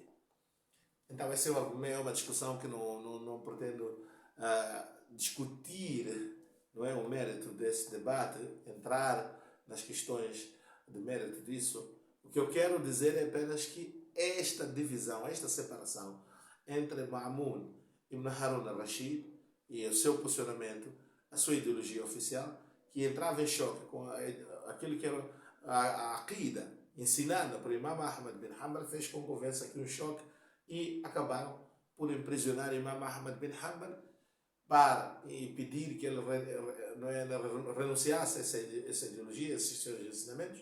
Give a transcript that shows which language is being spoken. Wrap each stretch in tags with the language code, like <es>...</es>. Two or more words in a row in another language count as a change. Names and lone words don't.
<pt>Então, esse é um argumento, é uma discussão que não pretendo discutir, não é o mérito desse debate, entrar nas questões de mérito disso. O que eu quero dizer é apenas que esta divisão, esta separação entre Ma'mun ibn Harun al-Rashid e o seu posicionamento, a sua ideologia oficial, que entrava em choque com aquilo que era a aqida ensinada por Imam Ahmad bin Hanbal, fez com que houvesse aqui um choque e acabaram por imprisionar Imam Ahmad bin Hanbal para pedir que ele renunciasse a essa ideologia, a esses seus ensinamentos.</pt>